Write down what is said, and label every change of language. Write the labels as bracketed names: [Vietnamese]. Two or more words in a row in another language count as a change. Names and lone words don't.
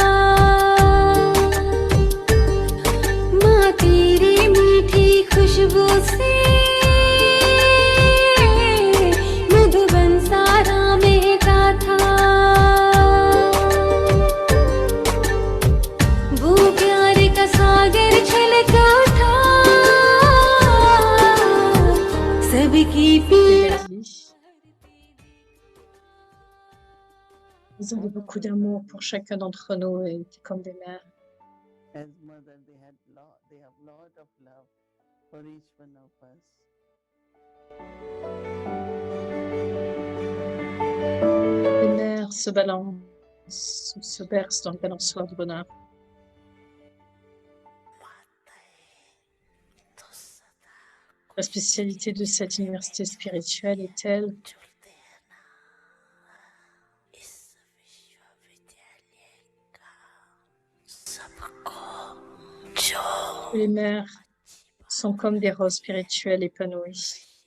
[Hindi] माँ तेरी मीठी खुशबू सी मधुबन सारा महका था वो प्यार का सागर छलका था सबकी [French] Ils ont beaucoup d'amour pour chacun d'entre nous et étaient comme des mères. [English] As mother, they have lot of love for each one of us. [French] Les mères se balancent, se bercent dans le balançoire du bonheur. La spécialité de cette université spirituelle est telle que les mères sont comme des roses spirituelles épanouies.